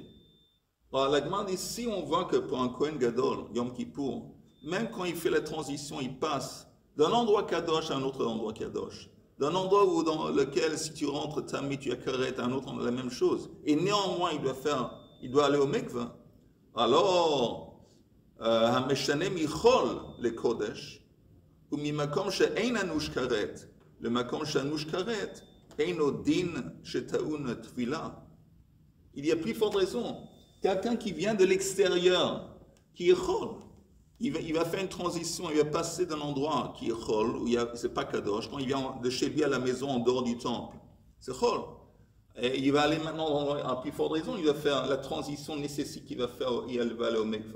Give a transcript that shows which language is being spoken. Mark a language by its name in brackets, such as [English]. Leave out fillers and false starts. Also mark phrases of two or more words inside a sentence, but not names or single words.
[French] Alors la demande dit, si on voit que pour un [Hebrew] כהן גדול, [French] Yom Kippour, même quand il fait la transition, il passe d'un endroit Kadosh à un autre endroit Kadosh. D'un endroit dans lequel, si tu rentres, tu as karet, un autre, la même chose. Et néanmoins, il doit aller au mikveh. Alors, [Hebrew] המשנה מחול לקודש, וממקום שאין אנוש כרת, למקום שאנוש כרת, אינו דין שטעון תפילה. [French] Il y a plus forte raison. Quelqu'un qui vient de l'extérieur, qui est chol, il va faire une transition, il va passer d'un endroit qui est chol, où c'est pas kadosh, quand il vient de chez lui à la maison en dehors du temple, c'est chol. Et il va aller maintenant, à plus forte raison, il va faire la transition nécessaire qu'il va faire, il va aller au mikveh.